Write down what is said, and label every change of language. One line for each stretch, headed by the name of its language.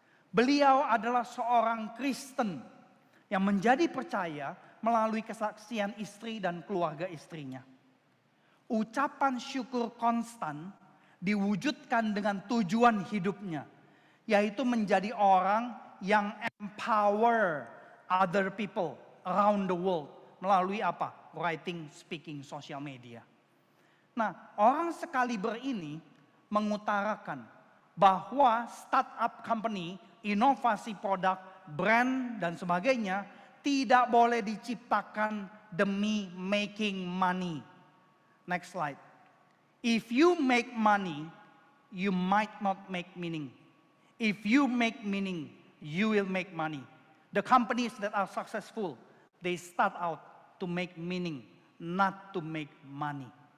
Indonesian: Beliau adalah seorang Kristen yang menjadi percaya melalui kesaksian istri dan keluarga istrinya. Ucapan syukur konstan diwujudkan dengan tujuan hidupnya, yaitu menjadi orang yang
English: empower other people around the world
Indonesian: melalui apa?
English: Writing, speaking, social media.
Indonesian: Nah, orang sekaliber ini mengutarakan bahwa startup company, inovasi produk, brand dan sebagainya tidak boleh diciptakan demi
English: making money. Next slide. If you make money, you might not make meaning. If you make meaning, you will make money. The companies that are successful, they start out to make meaning, not to make money.